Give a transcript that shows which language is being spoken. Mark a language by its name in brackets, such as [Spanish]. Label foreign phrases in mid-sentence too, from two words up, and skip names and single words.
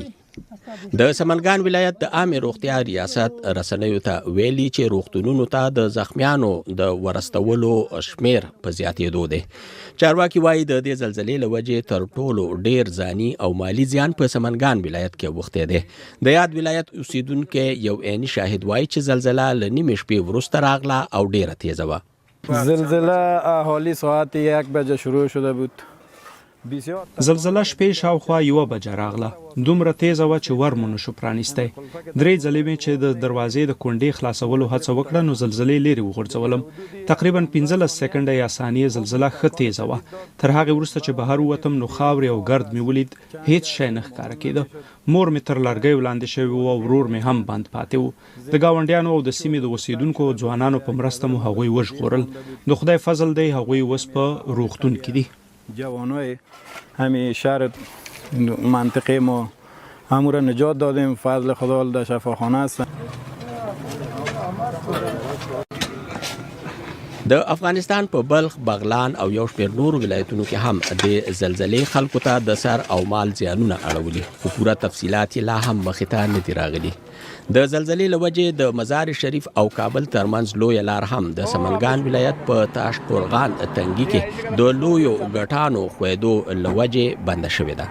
[Pashto] د سمنګان ولایت د عامه روغتیا ریاست رسنیو ته ویلي چې روغتونونو ته د زخمیانو د ورستولو شمیر په زیاتېدو دی. چارواکي وایي د دې زلزلې له وجې تر ټولو ډیر ځاني او مالی زیان په سمنګان ولایت کې اوښتی دی. د یاد ولایت اوسیدونکو یو عیني شاهد وایي چې زلزله له نیمې شپې وروسته راغله او ډیره تیزه وه. [Persian] زلزله حوالی ساعت 1 بجه شروع شده بود. [Pashto] زلزله شپې شاوخوا 1 بجه راغله. دومره تیزه وه چې ور مو نشو پرانیستی. 3 ځلې مې چې د دروازې د کونډې خلاصولو هڅه وکړه نو زلزلې لرې وغورځولم. تقریبا 15 سکنډه یا ثانیې زلزله ښه تیزه وه. تر هغې وروسته چې بهر ووتم نو خاورې او ګرد مې ولید، هیڅ شی نه ښکاره کېده. مور مې تر لرګیو لاندې شوی و او ورور مې هم بند پاتې و. د ګاونډیانو او د سیمې د اوسیدونکو ځوانانو په مرسته مو هغوی وژغورل. د خدای فضل دی هغوی اوس په روغتون کې دي. [Persian] جوانای همین شهر منطقه ما همون را نجات دادیم، فضل خدا در شفاخانه هستن. [Pashto] د افغانستان په بلخ، بغلان او یو شمېر نورو ولایتونو کې هم د زلزلې خلکو ته د سر او مال زیانونه اړولي، خو پوره تفصیلات یې لا هم مخې ته نه دي راغلي. د زلزلې له وجې د مزار شریف او کابل ترمنځ لویه لار هم د سمنګان ولایت په تاشقرغان تنګي کې د لویو ګټانو خویدو له وجې بنده شوې ده.